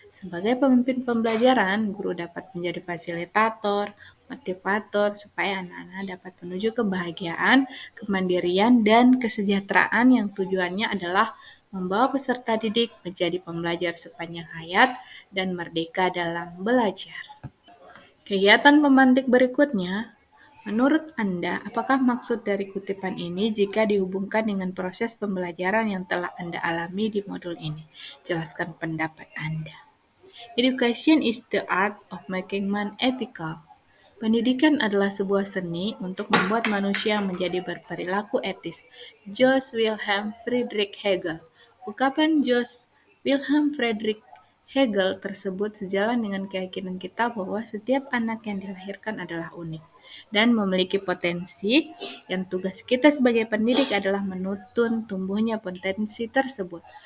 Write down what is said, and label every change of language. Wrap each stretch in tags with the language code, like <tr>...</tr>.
<id>Sebagai pemimpin pembelajaran, guru dapat menjadi fasilitator, motivator, supaya anak-anak dapat menuju kebahagiaan, kemandirian, dan kesejahteraan yang tujuannya adalah membawa peserta didik menjadi pembelajar sepanjang hayat dan merdeka dalam belajar. Kegiatan pemantik berikutnya, menurut Anda, apakah maksud dari kutipan ini jika dihubungkan dengan proses pembelajaran yang telah Anda alami di modul ini? Jelaskan pendapat Anda.</id> <en>Education is the art of making man ethical.</en> <id>Pendidikan adalah sebuah seni untuk membuat manusia menjadi berperilaku etis. George Wilhelm Friedrich Hegel. Ungkapan George Wilhelm Friedrich Hegel tersebut sejalan dengan keyakinan kita bahwa setiap anak yang dilahirkan adalah unik dan memiliki potensi, dan tugas kita sebagai pendidik adalah menuntun tumbuhnya potensi tersebut.</id>